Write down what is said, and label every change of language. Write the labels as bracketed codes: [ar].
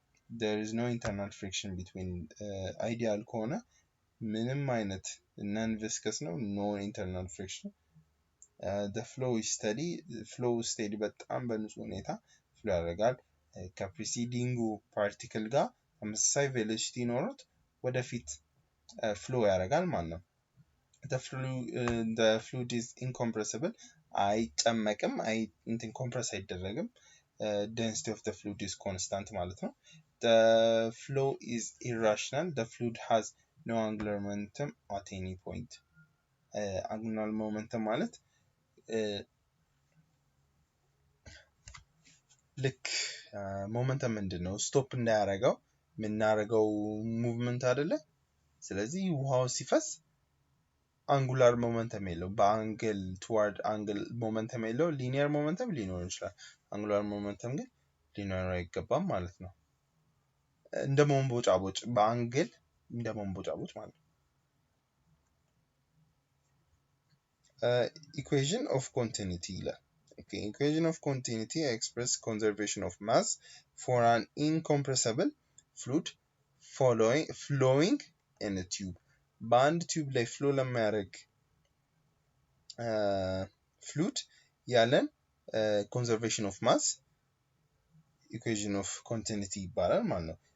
[en] there is no internal friction between ideal [am] ከሆነ ምንም አይነት [en] non viscous ነው, no internal friction. The flow is steady, flow steady [am] በጣም በንጹህ ሁኔታ flow ያደርጋል ከፕሪሲዲንጉ ፓርቲክል ጋር ተመሳሳይ ቬሎሲቲ ኖሮት ወደፊት flow ያደርጋል ማለት ነው. [en] The fluid is incompressible, [am] አይጨመቅም, compress አይደረግም. [en] Density of the fluid is constant [am] ማለት ነው. [en] The flow is irrational, the fluid has no angular momentum at any point. [am] Angular momentum ማለት ልክ ሞመንተም ምንድነው ስቶፕ እንዳያረጋው ምናረጋው ሙቭመንት አይደለ ስለዚህ ውሃው ሲፈስ አንጉላር ሞመንተም የለው በአንግል ቱዋርድ አንግል ሞመንተም የለው ሊኒየር ሞመንተም ሊኖር ይችላል አንጉላር ሞመንተም ግን ሊኖር አይገባም ማለት ነው እንደ መንቦጫቦጭ በአንግል እንደ መንቦጫቦጭ ማለት ነው [en] equation of continuity ይላል Okay, equation of continuity express conservation of mass for an incompressible fluid flowing in a tube. Band tube ላይ flow ለማያደርግ fluid ያለን conservation of mass equation of continuity [am] ይባላል ማለት ነው.